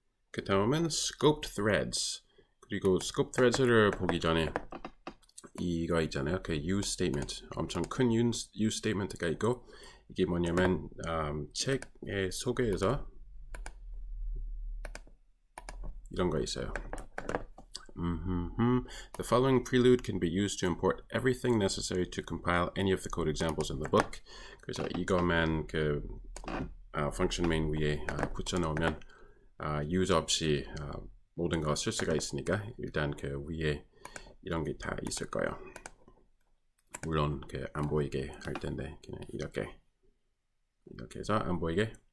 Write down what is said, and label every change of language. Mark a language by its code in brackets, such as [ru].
[ko] 그 다음은 scoped threads. 그리고 scoped threads를 보기 전에 이거 있잖아요. 그 use statement. 엄청 큰 use statement가 있고, 이게 뭐냐면 책의 소개에서 이런 거 있어요. [en] The following prelude can be used to import everything necessary to compile any of the code examples in the book. [ko] 그래서 이거만 그 function main 위에 붙여놓으면 use 없이 모든 거 쓸 수가 있으니까 일단 그 위에 이런 게 다 있을 거예요. 물론 그 안 보이게 할 텐데 그냥 이렇게 해서 안 보이게.